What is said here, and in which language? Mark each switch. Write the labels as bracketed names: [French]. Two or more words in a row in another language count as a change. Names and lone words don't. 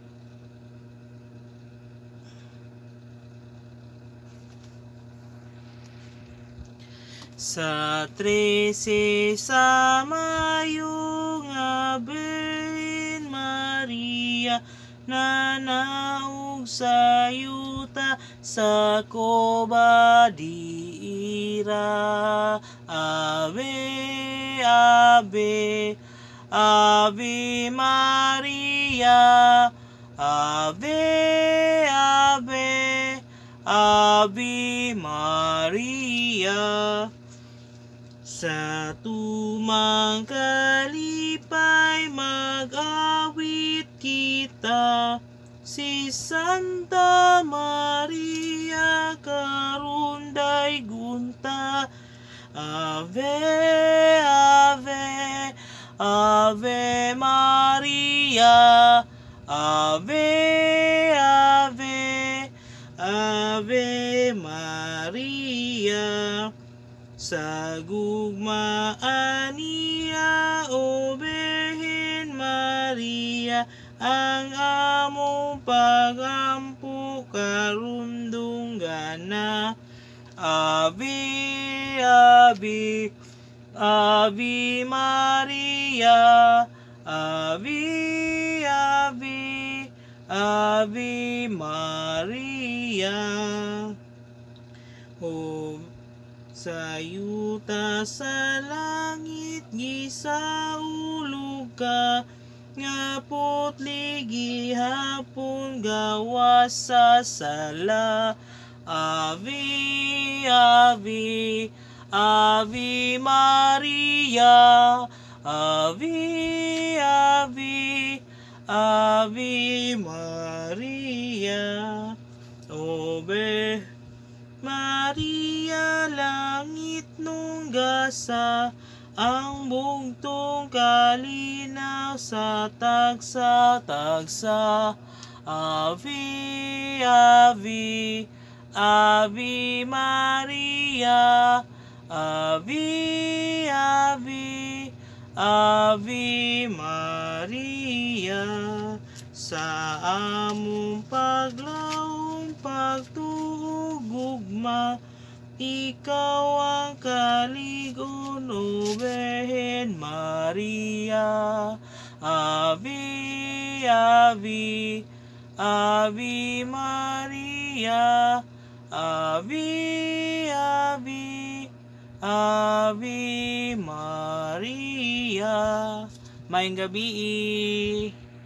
[Cebuano] Sa 13 sa Mayo nga Birhen Maria, nanaog sa yuta sa koba diira. [Latin] Ave, Ave, Ave Maria, Ave, Ave, Ave Maria. [Cebuano] Sa tumang kalipay mag-awit kita, si Santa Maria karon daygunta. [Latin] Ave, Ave, Ave Maria, Ave, Ave, Ave Maria. [Cebuano] Sa gugmaan niya, O Birhen Maria, ang among pagampo karon dunggana. [Latin] Ave, Ave, Ave Maria, Ave, Ave, Ave Maria. [Cebuano] O sa yuta sa langit gisaulog ka, nga putli gihapon gawas sa sala. [Latin] Ave, Ave, Ave Maria, Ave, Ave, Ave Maria. Ove Maria, [Cebuano] langit nung gasa, ang bugtong kalinaw sa tagsa-tagsa. [Latin] Ave, Ave, Ave Maria, Ave, Ave, Ave Maria. [Cebuano] Sa among paglawong pagtuog gugma, ikaw ang kaligon, O Birhen Maria. [Latin] Ave, Ave, Ave Maria, Ave, Ave, Ave Maria. [Cebuano] Maayong gabi.